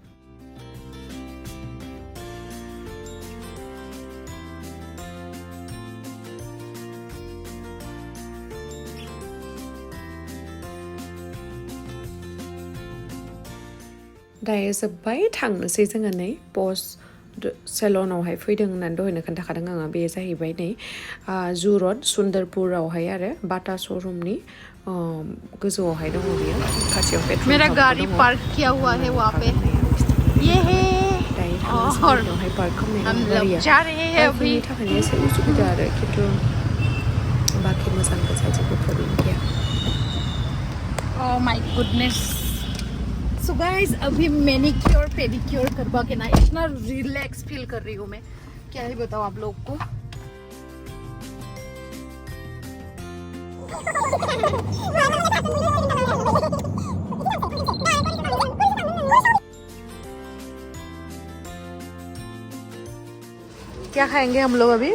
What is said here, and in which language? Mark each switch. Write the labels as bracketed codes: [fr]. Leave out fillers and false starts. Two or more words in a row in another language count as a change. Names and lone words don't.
[brx] दायो जोब्बाय थांनोसै जोङो नै पस्ट सेलनावहाय फैदों होननानै दहायनो खोन्थाखादों आङो बे जाहैबाय नै जु रड सुन्दरपुरावहाय आरो बाटा श'रुमनि गोजौआवहाय दङ बियो खाथियाव [hi] मेरा गाड़ी पार्क किया हुआ है वहाँ पे ये है और हम लोग जा रहे हैं अभी [brx] थाखायनो एसे उसुबिदा आरो खिन्थु बाखि मोजां गोजा जेबो प्रब्लेम गैया [en] oh my goodness so guys [hi] अभी [en] manicure pedicure [hi] करवा के ना इतना [en] relax feel [hi] कर रही हूँ मैं क्या ही बताऊँ आप लोग को क्या खाएंगे हम लोग अभी